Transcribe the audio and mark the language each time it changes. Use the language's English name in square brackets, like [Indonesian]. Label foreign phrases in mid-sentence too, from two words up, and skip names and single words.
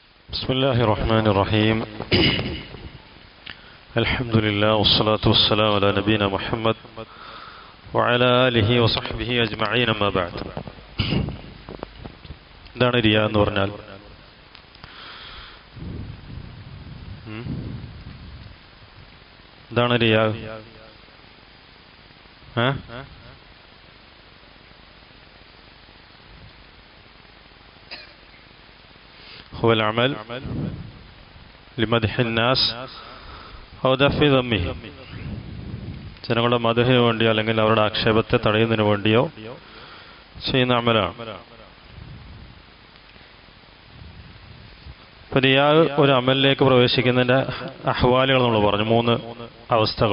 [Arabic] بسم الله الرحمن الرحيم الحمد لله والصلاة والسلام على نبينا محمد وعلى آله وصحبه أجمعين أما بعد. [Malayalam] എന്താണ് റിയ എന്ന് പറഞ്ഞാൽ? എന്താണ് റിയ? [Arabic] هو العمل لمدح الناس أو دفع ذمه. [Malayalam] ജനങ്ങളുടെ മദഹിന് വേണ്ടിയോ അല്ലെങ്കിൽ അവരുടെ ആക്ഷേപത്തെ തടയുന്നതിന് വേണ്ടിയോ ചെയ്യുന്ന അമലാണ്. ഇപ്പൊ റിയാ ഒരു അമലിലേക്ക് പ്രവേശിക്കുന്നതിന്റെ അഹ്വാലുകൾ നമ്മൾ പറഞ്ഞു, 3 അവസ്ഥകൾ.